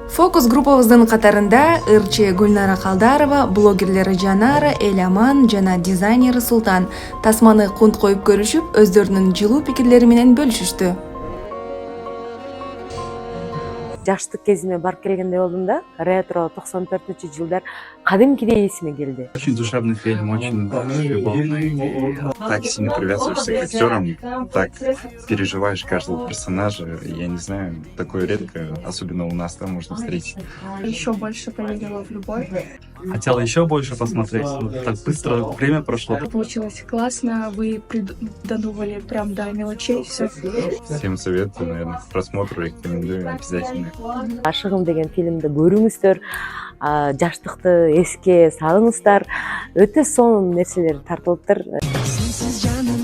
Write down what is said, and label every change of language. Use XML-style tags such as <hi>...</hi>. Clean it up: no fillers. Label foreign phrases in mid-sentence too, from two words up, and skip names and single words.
<ky>Фокус группабыздын катарында ырчы Гүлнара Калдарова, блогерлери Жанара, Эламан жана дизайнери Султан тасманы кунт коюп көрүшүп, өздөрүнүн жылуу пикирлери менен бөлүшүштү. Жаштык кезиме барып келгендей болдум да. Ретро 94-жылдар кадимкидей эсиме келди.</ky> <ru>Очень душевный фильм, очень любовный. Так сильно привязываешься к актерам, так переживаешь каждого персонажа. Я не знаю, такое редко, особенно у нас там можно встретить. Еще больше поверила в любовь. Хотела еще больше посмотреть. Так быстро время прошло. Получилось классно, вы придумывали прям до мелочей все. Всем советую, наверное, к просмотру, рекомендую обязательно.</ru> <ky>Ашыгым деген фильмди көрүңүздөр, жаштыкты эске салыңыздар. Өтө сонун нерселер тартылыптыр.</ky>